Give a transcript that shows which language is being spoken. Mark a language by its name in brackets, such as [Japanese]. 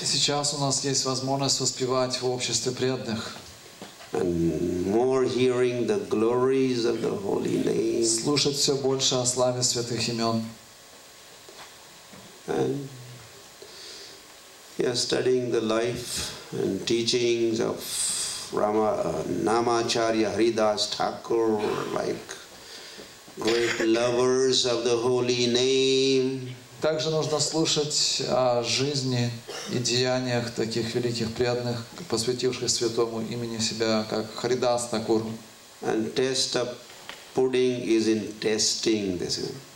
[Russian] И сейчас у нас есть возможность воспевать в обществе преданных, [English] and more hearing the glories of the holy name, [Russian] слушать все больше о славе святых имен. [English] and studying the life and teachings of Namacharya Haridas Thakur, like great lovers of the holy name. [Russian] Также нужно слушать о жизни и деяниях таких великих преданных, посвятивших святому имени себя, как Харидас Такур. [English] And taste of pudding is in tasting this.